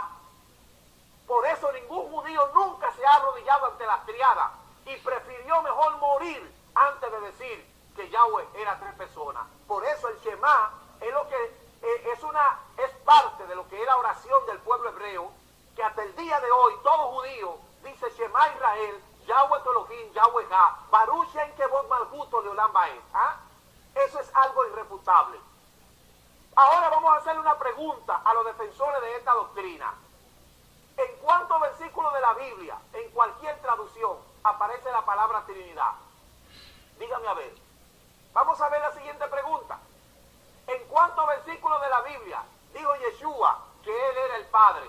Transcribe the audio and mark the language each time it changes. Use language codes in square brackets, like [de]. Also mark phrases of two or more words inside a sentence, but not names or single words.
[es] Por eso ningún judío nunca se ha arrodillado ante las triadas y prefirió mejor morir antes de decir que Yahweh era tres personas. Por eso el Shema es lo que es parte de lo que es la oración del pueblo hebreo, que hasta el día de hoy todo judío dice [he] שמע ישראל, [es] Yahweh tu Elohim, [he] יהוה אחד, ברוך שם כבוד מלכותו לעולם ועד. [es] Eso es algo irrefutable. Ahora vamos a hacerle una pregunta a los defensores de esta doctrina. ¿En cuántos versículos de la Biblia, en cualquier traducción, aparece la palabra Trinidad? Dígame a ver. Vamos a ver la siguiente pregunta. ¿En cuántos versículos de la Biblia dijo Yeshua que Él era el Padre?